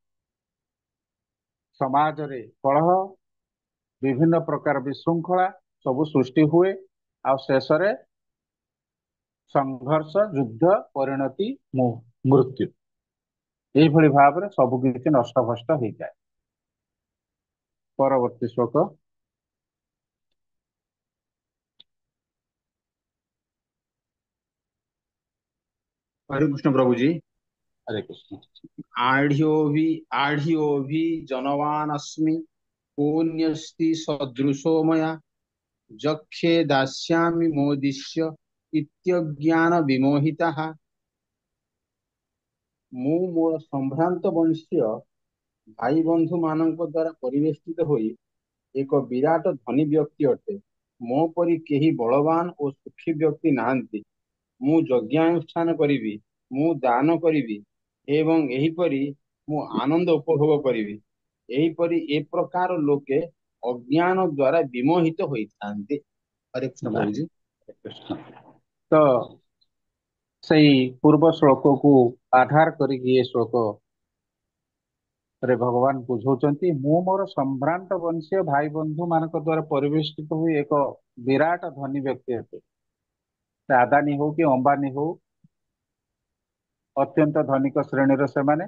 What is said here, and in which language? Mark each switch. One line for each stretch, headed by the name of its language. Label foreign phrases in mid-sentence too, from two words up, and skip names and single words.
Odia: ସମାଜରେ କଳହ, ବିଭିନ୍ନ ପ୍ରକାର ବିଶୃଙ୍ଖଳା ସବୁ ସୃଷ୍ଟି ହୁଏ ଆଉ ଶେଷରେ ସଂଘର୍ଷ, ଯୁଦ୍ଧ, ପରିଣତି, ମୃତ୍ୟୁ, ଏଇଭଳି ଭାବରେ ସବୁ କିଛି ନଷ୍ଟଭଷ୍ଟ ହେଇଯାଏ। ପରବର୍ତ୍ତୀ ଶ୍ଲୋକ।
Hindi: हरे कृष्ण प्रभु जी। हरे कृष्ण।
Sanskrit: आढ़्यो भी जनवान अस्मि कोऽन्यस्ति सदृशो मया जक्षे दास्यामि मोदिष्य इत्यज्ञान विमोहिताः।
Odia: ମୁଁ ମୋର ସମ୍ଭ୍ରାନ୍ତ ବଂଶୀୟ ଭାଇ ବନ୍ଧୁ ମାନଙ୍କ ଦ୍ୱାରା ପରିବେଷ୍ଟିତ ହୋଇ ଏକ ବିରାଟ ଧନୀ ବ୍ୟକ୍ତି ଅଟେ। ମୋ ପରି କେହି ବଳବାନ ଓ ସୁଖୀ ବ୍ୟକ୍ତି ନାହାନ୍ତି। ମୁଁ ଯଜ୍ଞାନୁଷ୍ଠାନ କରିବି, ମୁଁ ଦାନ କରିବି ଏବଂ ଏହିପରି ମୁଁ ଆନନ୍ଦ ଉପଭୋଗ କରିବି। ଏହିପରି ଏ ପ୍ରକାର ଲୋକେ ଅଜ୍ଞାନ ଦ୍ୱାରା ବିମୋହିତ ହୋଇଥାନ୍ତି। ହରେ କୃଷ୍ଣ ପ୍ରଭୁଜୀ।
Hindi: हरे कृष्ण।
Odia: तो ସେଇ ପୂର୍ବ ଶ୍ଲୋକକୁ ଆଧାର କରିକି ଏ ଶ୍ଲୋକ ରେ ଭଗବାନ ବୁଝଉଛନ୍ତି, ମୁଁ ମୋର ସମ୍ଭ୍ରାନ୍ତ ବଂଶୀୟ ଭାଇ ବନ୍ଧୁ ମାନଙ୍କ ଦ୍ୱାରା ପରିବେଷ୍ଟିତ ହୋଇ ଏକ ବିରାଟ ଧନୀ ବ୍ୟକ୍ତି ଅଟେ। ସେ ଆଦାନୀ ହଉ କି ଅମ୍ବାନୀ ହଉ, ଅତ୍ୟନ୍ତ ଧନିକ ଶ୍ରେଣୀର ସେମାନେ।